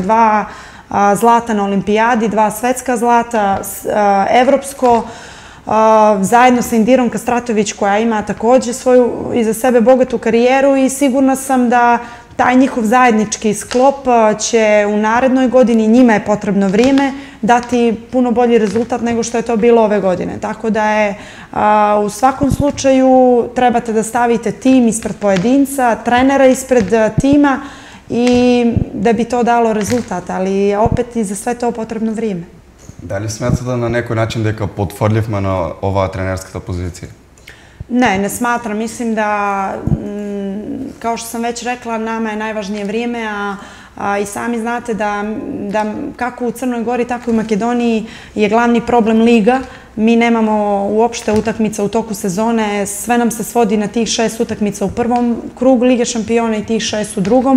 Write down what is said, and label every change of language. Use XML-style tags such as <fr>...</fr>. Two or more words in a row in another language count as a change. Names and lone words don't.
<sr>2 zlata na olimpijadi, 2 svetska zlata, evropsko, zajedno sa Indirom Kastratović koja ima također svoju iza sebe bogatu karijeru i sigurna sam da taj njihov zajednički sklop će u narednoj godini, njima je potrebno vrijeme, dati puno bolji rezultat nego što je to bilo ove godine. Tako da je u svakom slučaju trebate da stavite tim ispred pojedinca, trenera ispred tima i da bi to dalo rezultat, ali opet i za sve to potrebno vrijeme. Da li smatrate na</sr> <mk>некој начин дека потврдивме на оваа тренерската позиција?</mk> <sr>Ne smatram. Mislim da, kao što sam već rekla, nama je najvažnije vrijeme, a i sami znate da kako u Crnoj Gori, tako i u Makedoniji je glavni problem liga. Mi nemamo uopšte utakmica u toku sezone, sve nam se svodi na tih 6 utakmica u prvom krugu Lige šampiona i tih 6 u drugom.</sr>